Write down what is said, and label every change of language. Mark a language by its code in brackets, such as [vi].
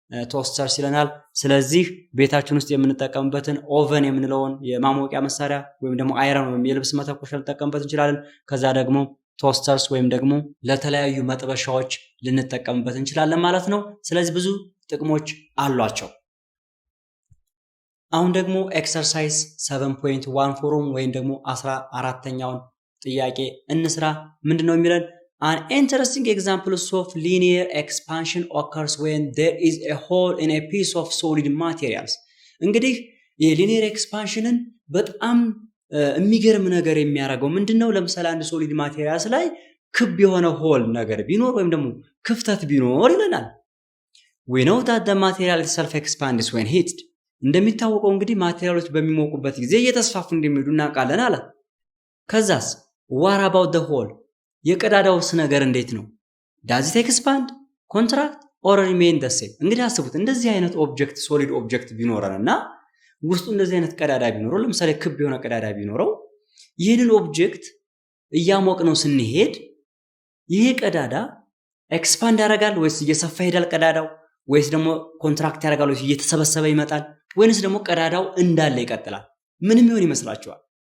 [am] ቶስተርስ ይለናል። ስለዚህ ቤታችን ውስጥ የምንጠቀምበትን ኦቨን የምንለውን የማሞቂያ መሳሪያ ወይም ደግሞ አይረን ወይም የልብስ መተኮሻ ልንጠቀምበት እንችላለን። ከዛ ደግሞ ቶስተርስ ወይም ደግሞ ለተለያዩ መጥበሻዎች ልንጠቀምበት እንችላለን ማለት ነው። ስለዚህ ብዙ ጥቅሞች አሏቸው። አሁን ደግሞ ኤክሰርሳይዝ 7.1 ወይም ደግሞ 14ኛውን ጥያቄ እንስራ። ምንድነው የሚለን? [en] An interesting example of linear expansion occurs when there is a hole in a piece of solid materials. [am] እንግዲህ የሊኒየር ኤክስፓንሽንን በጣም የሚገርም ነገር የሚያደርገው ምንድነው? ለምሳሌ አንድ ሶሊድ ማቴሪያልስ ላይ ክብ የሆነ ሆል ነገር ቢኖር ወይም ደግሞ ክፍተት ቢኖር ይለናል። [en] We know that the material itself expands when heated. [am] እንደሚታወቀው እንግዲህ ማቴሪያሎች በሚሞቁበት ጊዜ እየተስፋፉ እንደሚሄዱ እናውቃለን አለ። ከዛስ [en] what about the hole [am] የቀዳዳውስ ነገር እንዴት ነው? [en] does it expand contract or remain the same? [am] እንግዲህ አስቡት እንደዚህ አይነት ኦብጀክት ሶሊድ ኦብጀክት ቢኖረንና ውስጡ እንደዚህ አይነት ቀዳዳ ቢኖረው ለምሳሌ ክብ የሆነ ቀዳዳ ቢኖረው ይህንን ኦብጀክት እያሞቅነው ስንሄድ ይሄ ቀዳዳ ኤክስፓንድ ያደርጋል ወይስ እየሰፋ ይሄዳል ቀዳዳው ወይስ ደግሞ ኮንትራክት ያደርጋል ወይስ እየተሰበሰበ ይመጣል ወይስ ደግሞ ቀዳዳው እንዳለ ይቀጥላል? ምንም ይሆን ይመስላችኋል?